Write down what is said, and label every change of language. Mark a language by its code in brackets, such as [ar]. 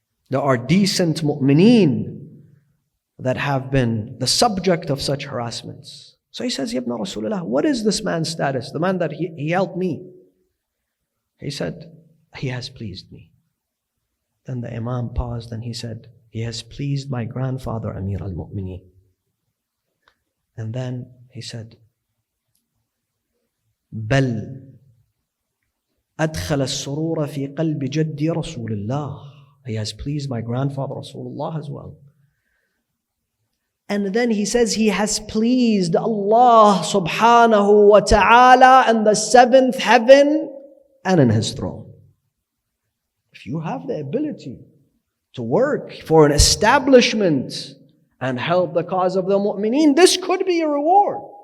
[en] There are decent mu'mineen that have been the subject of such harassments. So he says, Yabna Rasulullah, what is this man's status? The man that he helped me. He said, he has pleased me. Then the Imam paused and he said, he has pleased my grandfather Amir al-Mu'mineen. And then he said, [ar] بل أدخل السرور في قلب جدي رسول الله. [en] He has pleased my grandfather Rasulullah as well. And then he says he has pleased Allah subhanahu wa ta'ala in the seventh heaven and in his throne. If you have the ability to work for an establishment and help the cause of the mu'mineen, this could be a reward.